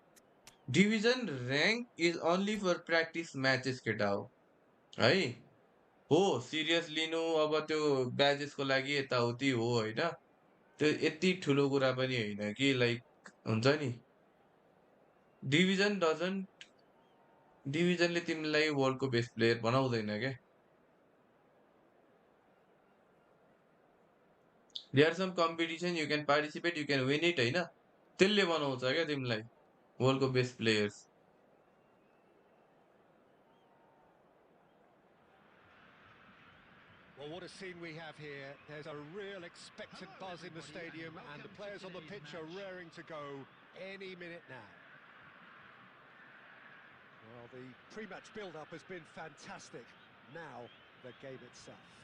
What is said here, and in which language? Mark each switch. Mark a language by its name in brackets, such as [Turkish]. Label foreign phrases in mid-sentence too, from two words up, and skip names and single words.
[English] division rank is only for practice matches [Nepali] केटा हो है हो सिरियस लिनु अब त्यो ब्याजेसको लागि यताउति हो होइन त्यो यति ठुलो कुरा पनि होइन कि लाइक हुन्छ नि [English] division doesn't [Nepali] डिभिजनले तिमीलाई [English] world's best player [Nepali] बनाउँदैन क्या [English] there some competition you can participate you can win it [Nepali] होइन त्यसले बनाउँछ क्या तिमीलाई [English] world's best players Well, what a scene we have here. There's a real expectant buzz in the stadium, and the players on the pitch are raring to go any minute now. Well, the pre-match build-up has been fantastic. Now, the game itself.